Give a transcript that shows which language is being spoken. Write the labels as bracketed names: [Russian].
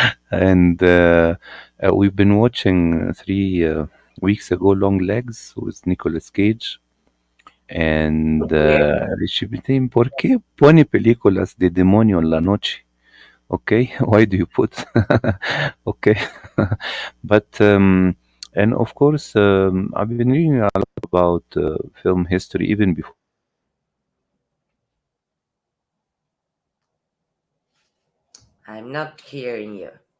[English] And we've been watching 3 weeks ago Long Legs with Nicolas Cage. [Spanish] And she be saying, ¿por qué pone películas de demonio en la noche? [English] Okay, why do you put? Okay, but and of course, I've been reading a lot about film history even before. I'm not hearing you.